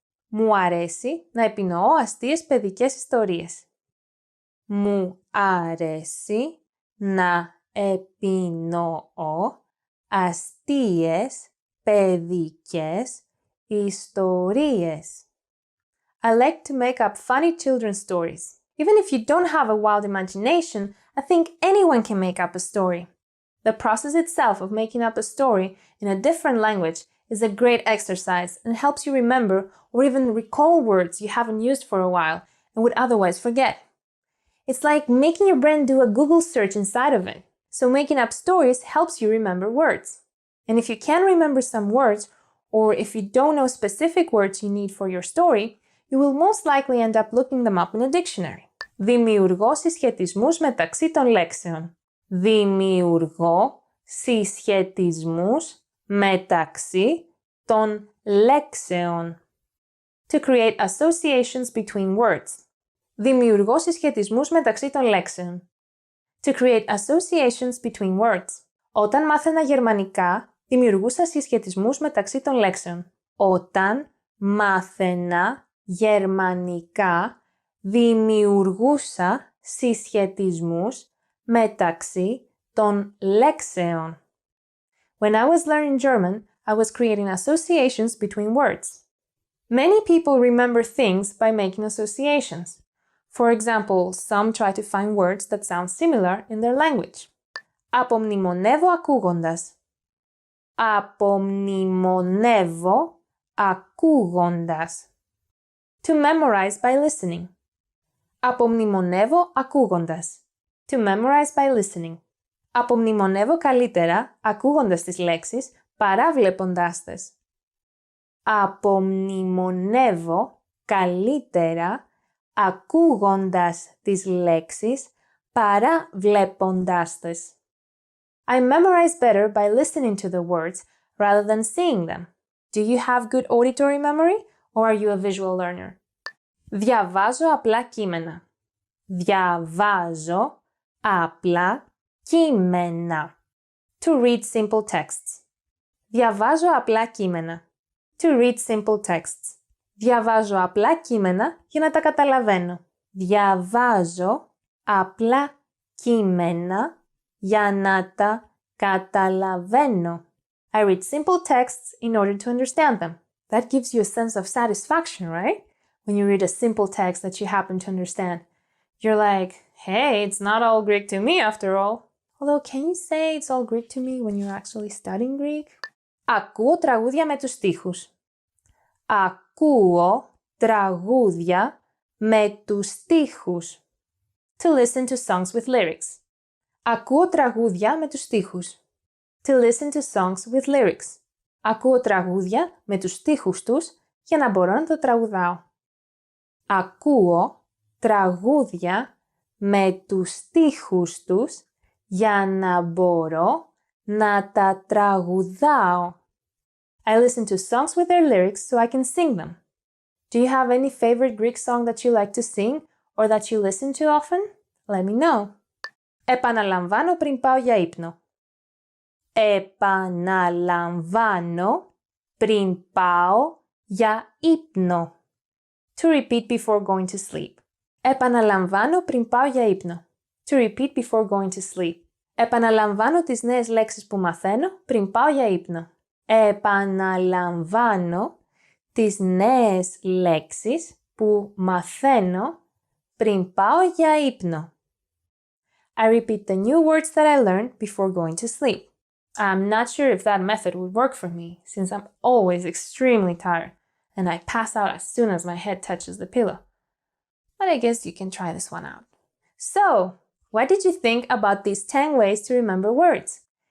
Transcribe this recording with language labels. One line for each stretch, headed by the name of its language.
Greek: Μου αρέσει να επινοώ αστείες παιδικές ιστορίες. Μου αρέσει να επινοώ αστείες παιδικές ιστορίες.
English: I like to make up funny children's stories. Even if you don't have a wild imagination, I think anyone can make up a story. The process itself of making up a story in a different language is a great exercise and helps you remember or even recall words you haven't used for a while and would otherwise forget. It's like making your brain do a Google search inside of it. So making up stories helps you remember words. And if you can't remember some words, or if you don't know specific words you need for your story, you will most likely end up looking them up in a dictionary.
Greek: Δημιουργώ συσχετισμούς μεταξύ των λέξεων. Δημιουργώ συσχετισμούς μεταξύ των λέξεων.
English: To create associations between words.
Greek: Δημιουργώ συσχετισμούς μεταξύ των λέξεων.
English: To create associations between words.
Greek: Όταν μάθαινα γερμανικά, δημιουργούσα συσχετισμούς μεταξύ των λέξεων. Όταν μάθαινα γερμανικά, δημιουργούσα συσχετισμούς μεταξύ των λέξεων.
English: When I was learning German, I was creating associations between words. Many people remember things by making associations. For example, some try to find words that sound similar in their language.
Greek: Απομνημονεύω ακούγοντας. Απομνημονεύω ακούγοντας.
English: To memorize by listening.
Greek: Απομνημονεύω ακούγοντας.
English: To memorize by listening.
Greek: Απομνημονεύω καλύτερα ακούγοντας τις λέξεις παρά βλέποντάς τες. Απομνημονεύω καλύτερα ακούγοντας τις λέξεις παρά βλέποντάς τες.
English: I memorize better by listening to the words rather than seeing them. Do you have good auditory memory or are you a visual learner?
Greek: Διαβάζω απλά κείμενα. Διαβάζω απλά κείμενα.
English: To read simple texts.
Greek: Διαβάζω απλά κείμενα.
English: To read simple texts.
Greek: Διαβάζω απλά κείμενα για να τα καταλαβαίνω. Διαβάζω απλά κείμενα για να τα καταλαβαίνω.
English: I read simple texts in order to understand them. That gives you a sense of satisfaction, right? When you read a simple text that you happen to understand. You're like, hey, it's not all Greek to me after all. Although, can you say it's all Greek to me when you're actually studying Greek?
Greek: Ακούω τραγούδια με τους στίχους. Ακούω τραγούδια με τους στίχους.
English: To listen to songs with lyrics.
Greek: Ακούω τραγούδια με τους στίχους.
English: To listen to songs with lyrics.
Greek: Ακούω τραγούδια με τους στίχους τους για να μπορώ να το τραγουδάω. Ακούω τραγούδια με τους στίχους τους για να μπορώ να τα τραγουδάω.
English: I listen to songs with their lyrics so I can sing them. Do you have any favorite Greek song that you like to sing or that you listen to often? Let me know.
Greek: Επαναλαμβάνω πριν πάω για ύπνο. Επαναλαμβάνω πριν πάω για ύπνο.
English: To repeat before going to sleep.
Greek: Επαναλαμβάνω πριν πάω για ύπνο.
English: To repeat before going to sleep.
Greek: Επαναλαμβάνω τις νέες λέξεις που μαθαίνω πριν πάω για ύπνο. Επαναλαμβάνω τις νέες λέξεις που μαθαίνω πριν πάω για ύπνο.
English: I repeat the new words that I learned before going to sleep. I'm not sure if that method would work for me since I'm always extremely tired and I pass out as soon as my head touches the pillow. But I guess you can try this one out. So, what did you think about these 10 ways to remember words?